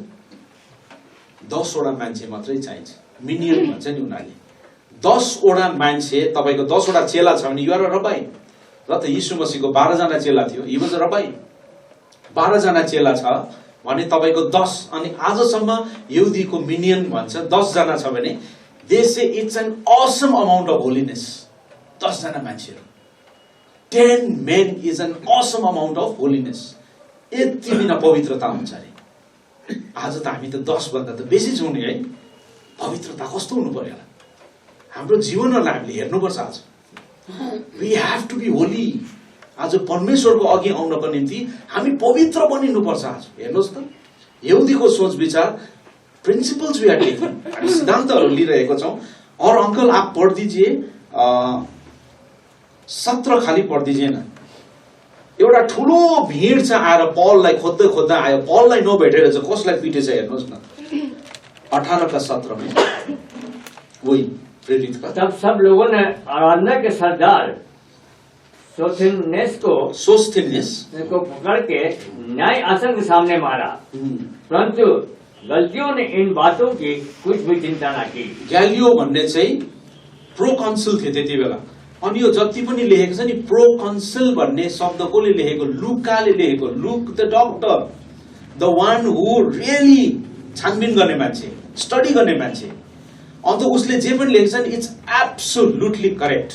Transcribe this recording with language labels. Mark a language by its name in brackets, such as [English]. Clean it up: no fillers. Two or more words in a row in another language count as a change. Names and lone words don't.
[Nepali] 10 वटा मान्छे मात्रै चाहिन्छ, मिनियन भन्छ नि उनीहरूले। 10 वटा मान्छे, तपाईको 10 वटा चेला छ भने [English] you are a rabbi. [Nepali] र त यीशु मसीहको 12 जना चेला थियो, [English] he was a rabbi. [Nepali] 12 जना चेला छ भने तपाईको 10, अनि आजसम्म यहुदीको मिनियन भन्छ 10 जना छ भने [English] they say it's an awesome amount of holiness. [Nepali] 10 जना मान्छेहरू, [English] 10 men is an awesome amount of holiness. [Nepali] यति बिना पवित्रता हुन्छ अरे। आज त हामी त 10 भन्दा त बेसी छौँ नि है। पवित्रता कस्तो हुनु पर्यो होला? हाम्रो जीवनहरूलाई हामीले हेर्नुपर्छ। [English] आज we have to be holy. [Nepali] आज परमेश्वरको अघि आउनको निम्ति हामी पवित्र बनिनुपर्छ। आज हेर्नुहोस् त, यहुदीको सोच विचार, [English] principles we are taking, [Nepali] हामी सिद्धान्तहरू लिइरहेको छौँ। [Hindi] और अंकल आप पढ़ दीजिए 17 खाली पढ़ दीजिए ना। [Nepali] एउटा ठुलो भिड चाहिँ आएर पौललाई खोज्दै खोज्दै आयो, पौललाई नभेटेर चाहिँ कसलाई पिटेछ हेर्नुहोस् न। [Hindi] 18 का 17 में वही प्रेरित का। तब सब लोगों ने आराधना के सरदार सोस्थिनेस को पकड़ के न्याय आसन के सामने मारा, परंतु गलतियों ने इन बातों की कुछ भी चिंता न की। [Nepali] ग्यालियो भन्ने चाहिँ प्रोकन्सल थिए त्यति बेला। अनि यो जति पनि लेखेको छ नि, प्रोकन्सल भन्ने शब्द कसले लेखेको? लुकाले लेखेको। [English] Luke the doctor the one who really [Nepali] छानबिन गर्ने मान्छे, स्टडी गर्ने मान्छे। अन्त उसले जे पनि लेखेको छ नि, [English] it's absolutely correct.